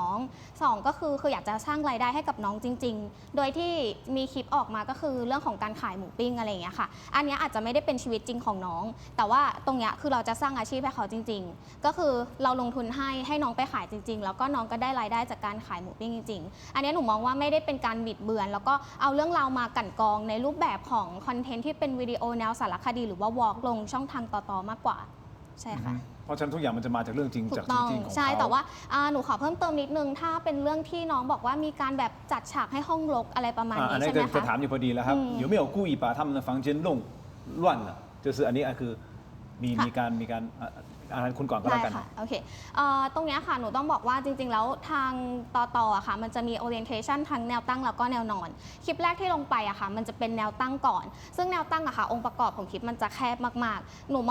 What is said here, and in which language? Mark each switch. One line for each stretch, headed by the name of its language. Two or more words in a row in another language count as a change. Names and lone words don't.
Thai: น้อง2ก็คืออยากจะสร้างรายได้ให้กับน้องจริง ๆ โดยที่มีคลิปออกมาก็คือเรื่องของการขายหมูปิ้งอะไรอย่างเงี้ยค่ะอันเนี้ยอาจจะไม่ได้เป็นชีวิตจริงของน้อง แต่ว่าตรงเนี้ยคือเราจะสร้างอาชีพให้เขาจริง ๆ ก็คือเราลงทุนให้น้องไปขายจริง ๆ แล้วก็น้องก็ได้รายได้จากการขายหมูปิ้งจริงๆอันเนี้ยหนูมองว่าไม่ได้เป็นการบิดเบือนแล้วก็เอาเรื่องราวมากลั่นกรองในรูปแบบของคอนเทนต์ที่เป็นวิดีโอแนวสารคดีหรือว่าวอล์กลงช่องทางต่อๆมากกว่าใช่ค่ะ เพราะฉะนั้นทุกอย่างมันจะมาจากเรื่องจริง ถู จาก กต้อง จริงๆของเขา ใช่แต่ว่าหนูขอเพิ่มเติมนิดนึงถ้าเป็นเรื่องที่น้องบอกว่ามีการแบบจัดฉากให้ห้องรกอะไรประมาณ อัน นี้ นี้ ใช่ไหม จะ คะ ถามอยู่พอดีแล้วครับ
Chinese: 有没有故意把他们的房间弄乱了就是
Thai: อันนี้คือมีการคุณก่อนก็แล้วกัน ได้ค่ะโอเคตรงเนี้ยค่ะหนูต้องบอกว่าจริงๆแล้วทางต่ออะค่ะมันจะมี orientation ทั้งแนวตั้งแล้วก็แนวนอนคลิปแรกที่ลงไปอะค่ะมันจะเป็นแนวตั้งก่อนซึ่งแนวตั้งอะค่ะองค์ประกอบของคลิปมันจะแคบมากๆหนูม